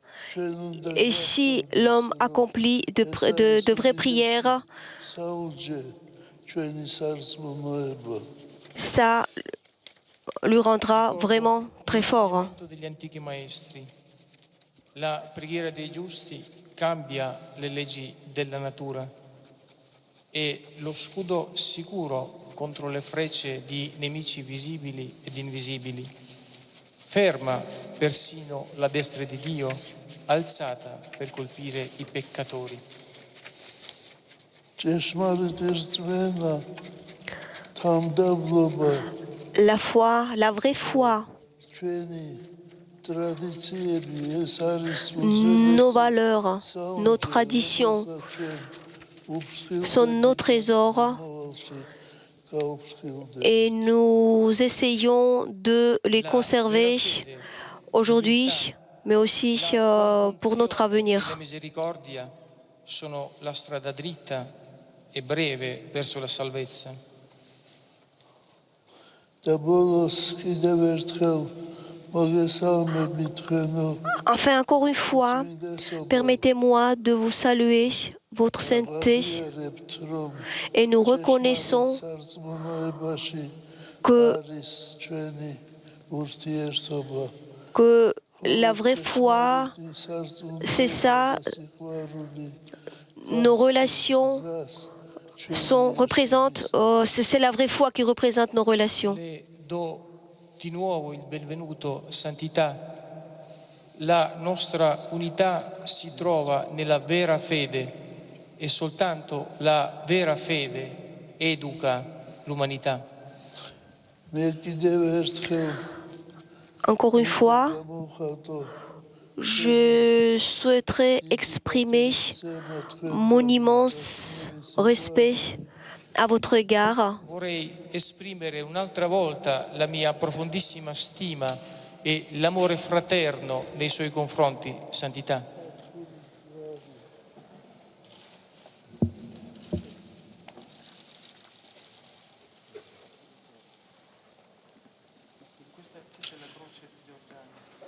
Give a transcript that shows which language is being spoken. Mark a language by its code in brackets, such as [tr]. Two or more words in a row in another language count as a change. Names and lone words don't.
[fr] Et si l'homme accomplit de vraies prières, ça lui rendra vraiment très fort. [it] La preghiera dei giusti cambia le leggi della natura e lo scudo sicuro contro le frecce di nemici visibili ed invisibili. Ferma persino la destra di Dio, alzata per colpire i peccatori. [fr] La foi, la vraie foi, nos valeurs, nos traditions sont nos trésors et nous essayons de les conserver aujourd'hui, mais aussi pour notre avenir. [it] La misericordia sono la strada dritta e breve verso la salvezza. [fr] Enfin, encore une fois, permettez-moi de vous saluer votre sainteté et nous reconnaissons que la vraie foi, c'est ça, nos relations c'est la vraie foi qui représente nos relations. [it] Di nuovo il benvenuto, santità. La nostra unità si trova nella vera fede e soltanto la vera fede educa l'umanità. [fr] Encore une fois, je souhaiterais exprimer mon immense respect à votre égard. [it] Vorrei esprimere un'altra volta la mia profondissima stima e l'amore fraterno nei suoi confronti, santità. Questa è la croce di Giordano.